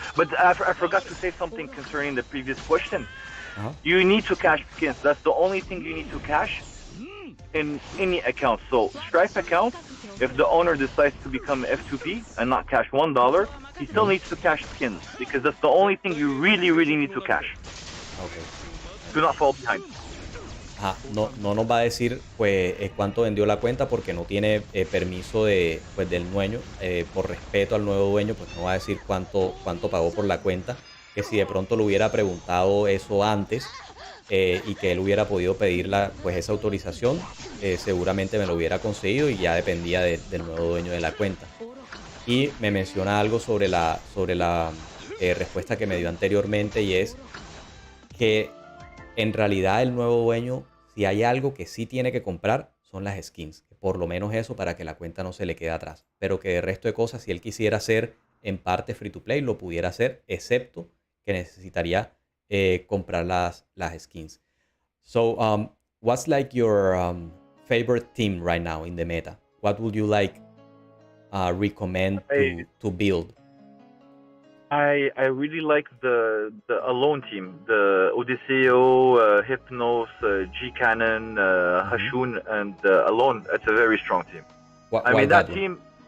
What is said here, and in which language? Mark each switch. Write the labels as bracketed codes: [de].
[en] But I forgot to say something concerning the previous question. You need to cash skins. That's the only thing you need to cash in any account. So STRIFE account, if the owner decides to become F2P and not cash $1, he still needs to cash skins, because that's the only thing you really, really need to cash. Okay. Do not fall behind. [es] No nos va a decir pues cuánto vendió la cuenta, porque no tiene permiso del dueño, por respeto al nuevo dueño, pues no va a decir cuánto pagó por la cuenta, que si de pronto le hubiera preguntado eso antes, y que él hubiera podido pedir pues esa autorización, seguramente me lo hubiera conseguido, y ya dependía del nuevo dueño de la cuenta. y me menciona algo sobre la respuesta que me dio anteriormente, y es que en realidad el nuevo dueño, si hay algo que sí tiene que comprar, son las skins. Por lo menos eso, para que la cuenta no se le quede atrás. Pero que de resto de cosas, si él quisiera hacer en parte free to play, lo pudiera hacer, excepto que necesitaría comprar las skins. [en] So, what's like your favorite team right now in the meta? What would you like recommend to build? I really like the Alone team, the Odiseo, Hypnos, G Cannon, Hashun, and Alone. It's a very strong team. I mean that team.